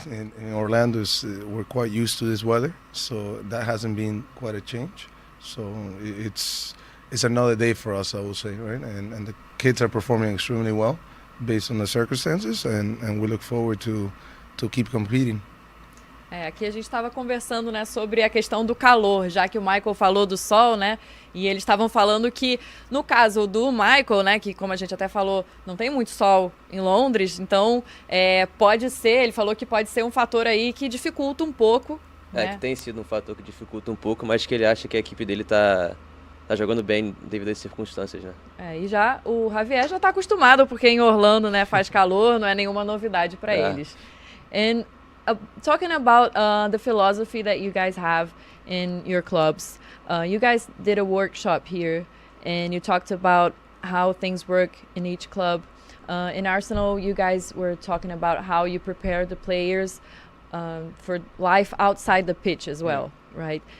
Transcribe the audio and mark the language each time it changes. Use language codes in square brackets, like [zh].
[en] In Orlando, we're quite used to this weather, so that hasn't been quite a change. So it's another day for us, I would say, right? And the kids are performing extremely well based on the circumstances, and we look forward to keep competing. [pt] Aqui a gente estava conversando, né, sobre a questão do calor, já que o Michael falou do sol, né, e eles estavam falando que no caso do Michael, né, que como a gente até falou, não tem muito sol em Londres, então pode ser, ele falou que pode ser um fator aí que dificulta um pouco. Que tem sido um fator que dificulta um pouco, mas que ele acha que a equipe dele tá jogando bem devido às circunstâncias, né? E já o Javier já está acostumado, porque em Orlando, né, faz calor, não é nenhuma novidade para eles. [en] And talking about the philosophy that you guys have in your clubs, you guys did a workshop here, and you talked about how things work in each club. In Arsenal, you guys were talking about how you prepare the players for life outside the pitch as well, right?